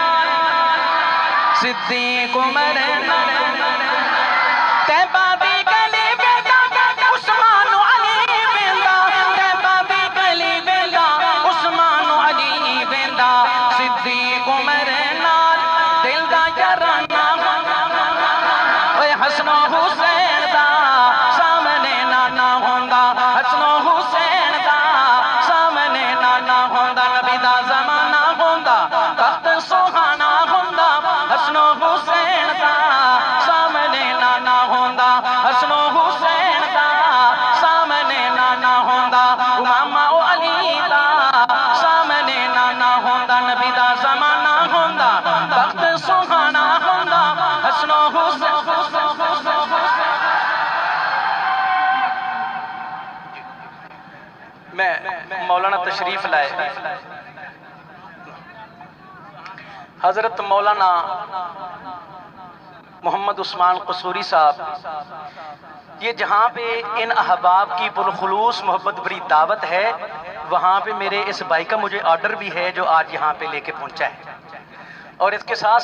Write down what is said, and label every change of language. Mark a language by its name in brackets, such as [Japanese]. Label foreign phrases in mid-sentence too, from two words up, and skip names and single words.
[Punjabi] صدیق عمر تیبا دی گلی بیندا عثمان و علی بیندا تیبا دی گلی بیندا عثمان و علی بیندا صدیق عمر نال دل دا یارانہ اوے حسن و حسین دا سامنے نانا ہوندا حسن و حسین دا سامنے نانا ہوندا نبی دا زمانہ ہوندا بخت سہانا ہوندا حسن و حسین دا سامنے نانا ہوندا حسن و حسین دا سامنے نانا ہوندا امامہ و علی دا سامنے نانا ہوندا نبی دا زمانہ ہوندا بخت سہانا ہوندا حسن و حسین [Urdu] میں مولانا تشریف لائے حضرت مولانا محمد عثمان قصوری صاحب یہ جہاں پہ ان احباب کی پرخلوص محبت بری دعوت ہے وہاں پہ میرے اس بھائی کا مجھے آرڈر بھی ہے جو آج یہاں پہ لے کے پہنچا ہے اور اس